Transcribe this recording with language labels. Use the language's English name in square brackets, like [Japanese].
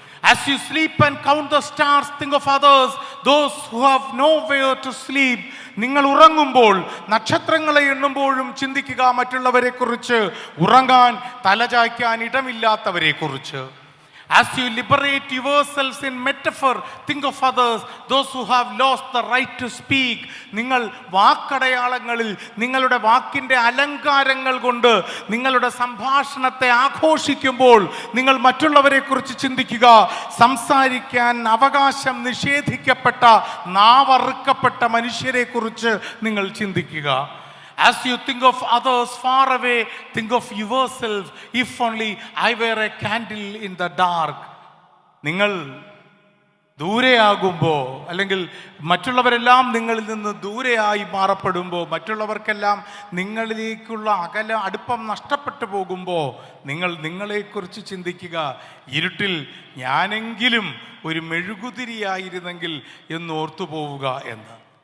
[English] As you sleep and count the stars, think of others, those who have nowhere to sleep. [Malayalam] നിങ്ങൾ ഉറങ്ങുമ്പോൾ നക്ഷത്രങ്ങളെ എണ്ണുമ്പോഴും ചിന്തിക്കുക മറ്റുള്ളവരെ കുറിച്ച്, ഉറങ്ങാൻ തലചായ്ക്കാൻ ഇടമില്ലാത്തവരെ കുറിച്ച്. [English] As you liberate yourselves in metaphor, think of others, those who have lost the right to speak. [Malayalam] നിങ്ങൾ വാക്കടയാളങ്ങളിൽ നിങ്ങളുടെ വാക്കിൻ്റെ അലങ്കാരങ്ങൾ കൊണ്ട് നിങ്ങളുടെ സംഭാഷണത്തെ ആഘോഷിക്കുമ്പോൾ നിങ്ങൾ മറ്റുള്ളവരെ കുറിച്ച് ചിന്തിക്കുക, സംസാരിക്കാൻ അവകാശം നിഷേധിക്കപ്പെട്ട നാവറുക്കപ്പെട്ട മനുഷ്യരെ കുറിച്ച് നിങ്ങൾ ചിന്തിക്കുക. [English] As you think of others far away, think of yourself. If only I were a candle in the dark. [Malayalam] നിങ്ങൾ ദൂരെയാകുമ്പോൾ, അല്ലെങ്കിൽ മറ്റുള്ളവരെല്ലാം നിങ്ങളിൽ നിന്ന് ദൂരെയായി മാറപ്പെടുമ്പോൾ, മറ്റുള്ളവർക്കെല്ലാം നിങ്ങളിലേക്കുള്ള അടുപ്പം നഷ്ടപ്പെട്ടു പോകുമ്പോൾ നിങ്ങളെക്കുറിച്ച് ചിന്തിക്കുക, ഇരുട്ടിൽ ഞാനെങ്കിലും ഒരു മെഴുകുതിരിയായിരുന്നെങ്കിൽ എന്ന് ഓർത്തു പോവുക എന്ന്.